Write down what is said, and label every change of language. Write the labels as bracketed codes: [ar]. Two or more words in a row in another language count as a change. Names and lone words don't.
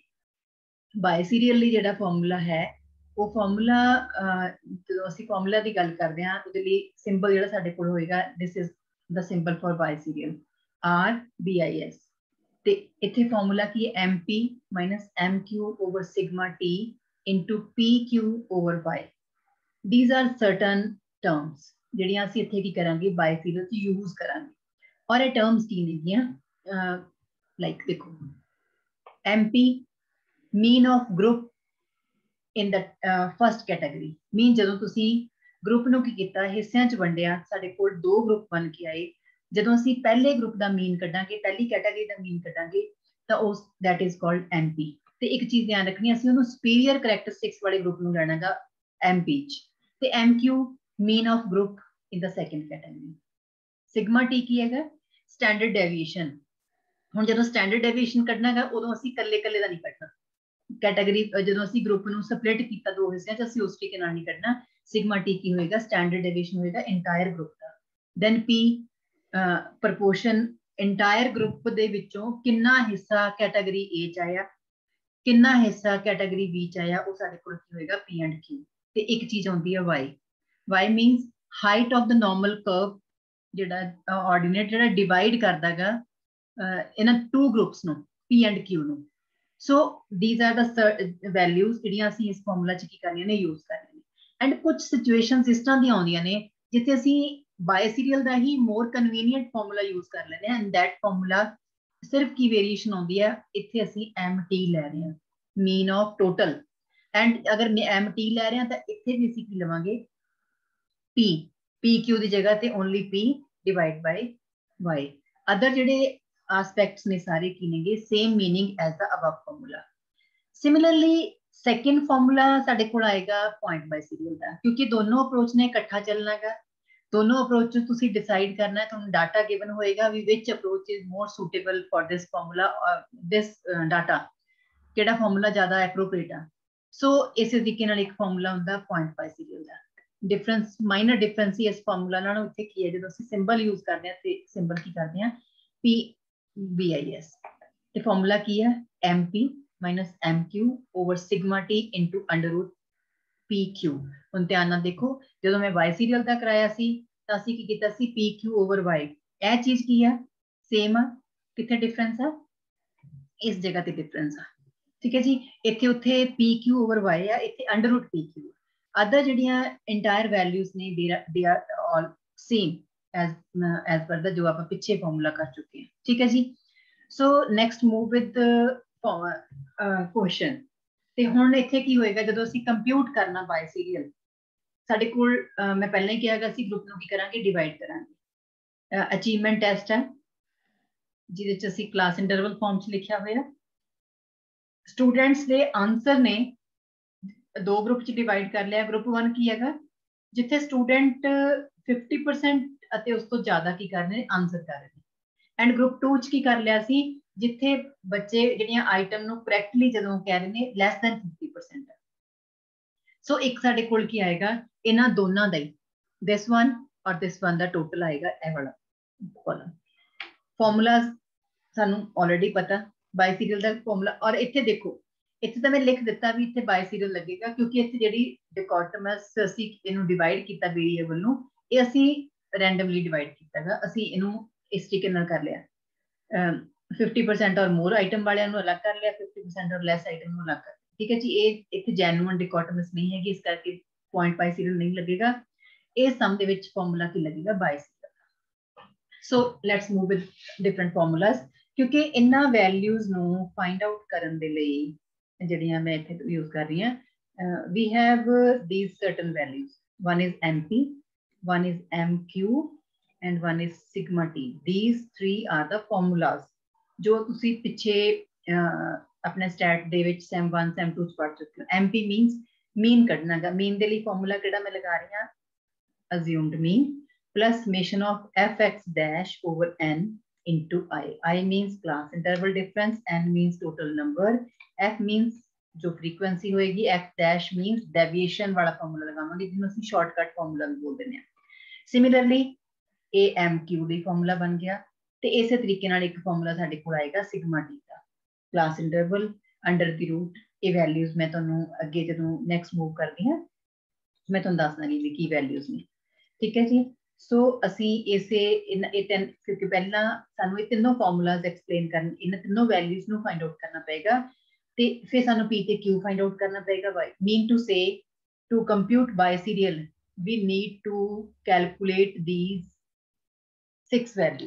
[pa] ਬਾਇਸੀਰੀਅਲ ਲਈ ਜਿਹੜਾ ਫਾਰਮੂਲਾ ਹੈ, ਉਹ ਫਾਰਮੂਲਾ ਜਦੋਂ ਅਸੀਂ ਫਾਰਮੂਲਾ ਦੀ ਗੱਲ ਕਰਦੇ ਹਾਂ, ਉਹਦੇ ਲਈ ਸਿੰਬਲ ਜਿਹੜਾ ਸਾਡੇ ਕੋਲ ਹੋਏਗਾ, [en] this is the symbol for biserial, [pa] RBIS. ਤੇ ਇੱਥੇ ਫਾਰਮੂਲਾ ਕੀ ਹੈ, [en] MP minus MQ over sigma T into PQ over Y. These are certain terms [pa] ਜਿਹੜੀਆਂ ਅਸੀਂ ਇੱਥੇ ਕੀ ਕਰਾਂਗੇ ਬਾਇਸੀਰੀਅਲ ਚ ਯੂਜ਼ ਕਰਾਂਗੇ ਔਰ ਇਹ ਟਰਮਸ ਕੀ ਨੇਗੀਆਂ ਲਾਈਕ ਦੇਖੋ [en] MP mean of group in the first category mean [pa] ਜਦੋਂ ਤੁਸੀਂ ਗਰੁੱਪ ਨੂੰ ਕੀ ਕੀਤਾ ਹਿੱਸਿਆਂ ਚ ਵੰਡਿਆ ਸਾਡੇ ਕੋਲ ਦੋ ਗਰੁੱਪ ਬਣ ਕੇ ਆਏ ਜਦੋਂ ਅਸੀਂ ਪਹਿਲੇ ਗਰੁੱਪ ਦਾ ਮੀਨ ਕੱਢਾਂਗੇ ਪਹਿਲੀ ਕੈਟਾਗਰੀ ਦਾ ਮੀਨ ਕੱਢਾਂਗੇ ਤਾਂ ਉਸ [en] that is called [pa] MP ਤੇ ਇੱਕ ਚੀਜ਼ ਧਿਆਨ ਰੱਖਣੀ ਅਸੀਂ ਉਹਨੂੰ [en] superior characteristics [pa] ਵਾਲੇ ਗਰੁੱਪ ਨੂੰ ਲੈਣਾਗਾ MP ਚ ਤੇ [en] MQ mean of group in the second category sigma T [pa] ਕੀ ਹੈਗਾ [en] standard deviation [pa] ਹੁਣ ਜਦੋਂ [en] standard deviation [pa] ਕੱਢਣਾ ਹੈਗਾ ਉਦੋਂ ਅਸੀਂ ਕੱਲੇ ਕੱਲੇ ਦਾ ਨਹੀਂ ਕੱਢਣਾ ਕੈਟਾਗਰੀ ਜਦੋਂ ਅਸੀਂ ਗਰੁੱਪ ਨੂੰ ਸਪਲਿਟ ਕੀਤਾ ਦੋ ਹਿੱਸਿਆਂ ਚ ਅਸੀਂ ਉਸ ਤਰੀਕੇ ਨਾਲ ਨਹੀਂ ਕੱਢਣਾ [en] sigma T [pa] ਕੀ ਹੋਏਗਾ [en] standard deviation [pa] ਹੋਏਗਾ [en] entire group [pa] ਦਾ [en] then P proportion entire group [pa] ਦੇ ਵਿੱਚੋਂ ਕਿੰਨਾ ਹਿੱਸਾ [en] category A [pa] ਚ ਆਇਆ ਕਿੰਨਾ ਹਿੱਸਾ [en] category B [pa] ਚ ਆਇਆ ਉਹ ਸਾਡੇ ਕੋਲ ਕੀ ਹੋਏਗਾ [en] P and Q [pa] ਤੇ ਇੱਕ ਚੀਜ਼ ਆਉਂਦੀ ਹੈ [en] Y means height of the normal curve [pa] ਜਿਹੜਾ ਆਰਡੀਨੇਟ ਜਿਹੜਾ ਡਿਵਾਈਡ ਕਰਦਾਗਾ ਇਹਨਾਂ [en] two groups [pa] ਨੂੰ [en] P and Q [pa] ਨੂੰ [en] So these are the values [pa] ਜਿਹੜੀਆਂ ਅਸੀਂ ਇਸ ਫਾਰਮੂਲਾ ਚ ਕੀ ਕਰਨੀਆਂ ਨੇ ਯੂਜ਼ ਕਰਨੀਆਂ ਨੇ ਐਂਡ ਕੁਝ ਸਿਚੁਏਸ਼ਨਸ ਇਸ ਤਰ੍ਹਾਂ ਦੀਆਂ ਆਉਂਦੀਆਂ ਨੇ ਜਿੱਥੇ ਅਸੀਂ ਬਾਇਸੀਰੀਅਲ ਦਾ ਹੀ [en] more convenient formula [pa] ਯੂਜ਼ ਕਰ ਲੈਂਦੇ ਹਾਂ [en] and that formula [pa] ਸਿਰਫ ਕੀ ਵੇਰੀਏਸ਼ਨ ਆਉਂਦੀ ਹੈ ਇੱਥੇ ਅਸੀਂ MT ਲੈ ਰਹੇ ਹਾਂ [en] mean of total [pa] ਐਂਡ ਅਗਰ MT ਲੈ ਰਹੇ ਹਾਂ ਤਾਂ ਇੱਥੇ ਵੀ ਅਸੀਂ ਕੀ ਲਵਾਂਗੇ PQ ਦੀ ਜਗ੍ਹਾ ਤੇ [en] only P divide by Y [pa] ਅਦਰ ਜਿਹੜੇ aspects ਨੇ ਸਾਰੇ ਕੀ ਨੇਗੇ [en] same meaning as the above formula similarly second [pa] formula ਸਾਡੇ ਕੋਲ ਆਏਗਾ [en] point biserial [pa] ਦਾ ਕਿਉਂਕਿ ਦੋਨੋ approach ਨੇ ਇਕੱਠਾ ਚੱਲਣਾ ਹੈ ਦੋਨੋ approach ਚ ਤੁਸੀਂ decide ਕਰਨਾ ਹੈ ਤੁਹਾਨੂੰ [en] data given [pa] ਹੋਏਗਾ ਵੀ [en] which approach is more suitable for this formula or this data [pa] ਕਿਹੜਾ formula ਜ਼ਿਆਦਾ appropriate ਆ so ਇਸੇ ਤਰੀਕੇ ਨਾਲ ਇੱਕ formula ਹੁੰਦਾ [en] point biserial [pa] ਦਾ [en] difference minor difference [pa] ਇਸ formula ਨਾਲੋਂ ਇੱਥੇ ਕੀ ਹੈ ਜਦੋਂ ਅਸੀਂ [en] symbol use [pa] ਕਰਦੇ ਹਾਂ ਤੇ symbol ਕੀ ਕਰਦੇ ਹਾਂ [en] BIS the formula [pa] ਕੀ ਹੈ [en] MP minus MQ over sigma T into under root PQ [pa] ਹੁਣ ਧਿਆਨ ਨਾਲ ਦੇਖੋ ਜਦੋਂ ਮੈਂ ਬਾਇਸੀਰੀਅਲ ਦਾ ਕਰਾਇਆ ਸੀ ਤਾਂ ਅਸੀਂ ਕੀ ਕੀਤਾ ਸੀ [en] PQ over Y [pa] ਇਹ ਚੀਜ਼ ਕੀ ਹੈ ਸੇਮ ਆ ਕਿੱਥੇ ਡਿਫਰੈਂਸ ਆ ਇਸ ਜਗ੍ਹਾ ਤੇ ਡਿਫਰੈਂਸ ਆ ਠੀਕ ਹੈ ਜੀ ਇੱਥੇ ਉੱਥੇ [en] PQ over Y [pa] ਆ ਇੱਥੇ [en] under root PQ [pa] ਅਦਰ ਜਿਹੜੀਆਂ [en] entire values [pa] ਨੇ [en] they are all same as per the [hi] जो आप पीछे फॉर्मूला कर चुके हैं ठीक है जी [en] so next move with [pa] question ਤੇ ਹੁਣ ਇੱਥੇ ਕੀ ਹੋਏਗਾ ਜਦੋਂ ਅਸੀਂ ਕੰਪਿਊਟ ਕਰਨਾ ਬਾਇਸੀਰੀਅਲ ਸਾਡੇ ਕੋਲ ਮੈਂ ਪਹਿਲਾਂ ਹੀ ਕਿਹਾਗਾ ਅਸੀਂ ਗਰੁੱਪ ਨੂੰ ਕੀ ਕਰਾਂਗੇ ਡਿਵਾਈਡ ਕਰਾਂਗੇ [en] achievement test [pa] ਹੈ ਜਿਹਦੇ ਚ ਅਸੀਂ [en] class interval form [pa] ਚ ਲਿਖਿਆ ਹੋਇਆ ਸਟੂਡੈਂਟਸ ਦੇ ਆਨਸਰ ਨੇ ਦੋ ਗਰੁੱਪ ਚ ਡਿਵਾਈਡ ਕਰ ਲਿਆ ਗਰੁੱਪ 1 ਕੀ ਹੈਗਾ ਜਿੱਥੇ ਸਟੂਡੈਂਟ 50% ਅਤੇ ਉਸ ਤੋਂ ਜ਼ਿਆਦਾ ਕੀ ਕਰ ਰਹੇ ਨੇ ਆਨਸਰ ਕਰ ਰਹੇ ਨੇ ਐਂਡ ਗਰੁੱਪ 2 ਚ ਕੀ ਕਰ ਲਿਆ ਸੀ ਜਿੱਥੇ ਬੱਚੇ ਜਿਹੜੀਆਂ ਆਈਟਮ ਨੂੰ ਕਰੈਕਟਲੀ ਜਦੋਂ ਕਹਿ ਰਹੇ ਨੇ [en] less than [pa] 50% ਸੋ ਇੱਕ ਸਾਡੇ ਕੋਲ ਕੀ ਆਏਗਾ ਇਹਨਾਂ ਦੋਨਾਂ ਦਾ ਹੀ [en] this one [pa] ਔਰ [en] this one [pa] ਦਾ ਟੋਟਲ ਆਏਗਾ ਇਹ ਵਾਲਾ ਕਾਲਮ ਫਾਰਮੂਲਾ ਸਾਨੂੰ ਆਲਰੇਡੀ ਪਤਾ ਬਾਇਸੀਰੀਅਲ ਦਾ ਫਾਰਮੂਲਾ ਔਰ ਇੱਥੇ ਦੇਖੋ ਇੱਥੇ ਤਾਂ ਮੈਂ ਲਿਖ ਦਿੱਤਾ ਵੀ ਇੱਥੇ ਬਾਇਸੀਰੀਅਲ ਲੱਗੇਗਾ ਕਿਉਂਕਿ ਇੱਥੇ ਜਿਹੜੀ ਡਿਕੋਟਮਸ ਅਸੀਂ ਇਹਨੂੰ ਡਿਵਾਈਡ ਕੀਤਾ ਵੇਰੀਏਬਲ ਨੂੰ ਇਹ ਅਸੀਂ ਰੈਂਡਮਲੀ ਡਿਵਾਈਡ ਕੀਤਾ ਹੈਗਾ ਅਸੀਂ ਇਹਨੂੰ ਇਸ ਤਰੀਕੇ ਨਾਲ ਕਰ ਲਿਆ 50% ਔਰ [en] more item [pa] ਵਾਲਿਆਂ ਨੂੰ ਅਲੱਗ ਕਰ ਲਿਆ 50% ਔਰ [en] less item [pa] ਨੂੰ ਅਲੱਗ ਕਰ ਠੀਕ ਹੈ ਜੀ ਇਹ ਇੱਥੇ [en] genuine dichotomous [pa] ਨਹੀਂ ਹੈਗੀ ਇਸ ਕਰਕੇ [en] point biserial [pa] ਨਹੀਂ ਲੱਗੇਗਾ ਇਹ ਸਮ ਦੇ ਵਿੱਚ ਫਾਰਮੂਲਾ ਕੀ ਲੱਗੇਗਾ ਬਾਇਸੀਰੀਅਲ [en] so let's move with different formulas [pa] ਕਿਉਂਕਿ ਇਹਨਾਂ ਵੈਲਿਊਜ਼ ਨੂੰ [en] find out [pa] ਕਰਨ ਦੇ ਲਈ ਜਿਹੜੀਆਂ ਮੈਂ ਇੱਥੇ ਯੂਜ਼ ਕਰ ਰਹੀ ਹਾਂ [en] we have these certain values one is MP one is MQ and one is sigma T these three are the formulas [pa] ਜੋ ਤੁਸੀਂ ਪਿੱਛੇ ਆਪਣੇ ਸਟੈਟ ਦੇ ਵਿੱਚ [en] sem 1 sem 2 [pa] ਚ ਪੜ੍ਹ ਚੁੱਕੇ ਹੋ [en] MP means mean [pa] ਕੱਢਣਾ ਗਾ [en] mean [pa] ਦੇ ਲਈ ਫਾਰਮੂਲਾ ਕਿਹੜਾ ਮੈਂ ਲਗਾ ਰਹੀ ਹਾਂ [en] assumed mean plus summation of fx dash over n into I means class interval difference n means total number f means [hi] जो फ्रीक्वेंसी होएगी [en] f dash means deviation [pa] ਵਾਲਾ ਫਾਰਮੂਲਾ ਲਗਾਵਾਂਗੇ ਜਿਨ੍ਹਾਂ ਅਸੀਂ [en] shortcut formula [pa] ਵੀ ਬੋਲ ਦੇਨੇ सिमिलरली AMQ ਦੀ ਫਾਰਮੂਲਾ ਬਣ ਗਿਆ ਤੇ ਇਸੇ ਤਰੀਕੇ ਨਾਲ ਇੱਕ ਫਾਰਮੂਲਾ ਸਾਡੇ ਕੋਲ ਆਏਗਾ ਸਿਗਮਾ ਟੀ ਦਾ [en] class interval under the root [pa] ਇਹ ਵੈਲਿਊਜ਼ ਮੈਂ ਤੁਹਾਨੂੰ ਅੱਗੇ ਜਦੋਂ [en] next move [pa] ਕਰਦੀ ਹਾਂ ਮੈਂ ਤੁਹਾਨੂੰ ਦੱਸ ਦਾਂਗੀ ਵੀ ਕੀ ਵੈਲਿਊਜ਼ ਨੇ ਠੀਕ ਹੈ ਜੀ ਸੋ ਅਸੀਂ ਇਸੇ ਇਹ ਤਿੰਨ ਕਿਉਂਕਿ ਪਹਿਲਾਂ ਸਾਨੂੰ ਇਹ ਤਿੰਨੋਂ [en] formulas explain [pa] ਕਰਨ ਇਹਨਾਂ ਤਿੰਨੋਂ ਵੈਲਿਊਜ਼ ਨੂੰ [en] find out [pa] ਕਰਨਾ ਪਏਗਾ ਤੇ ਫਿਰ ਸਾਨੂੰ P ਤੇ Q [en] find out [pa] ਕਰਨਾ ਪਏਗਾ [en] mean to say to compute biserial we need to calculate these 6 values.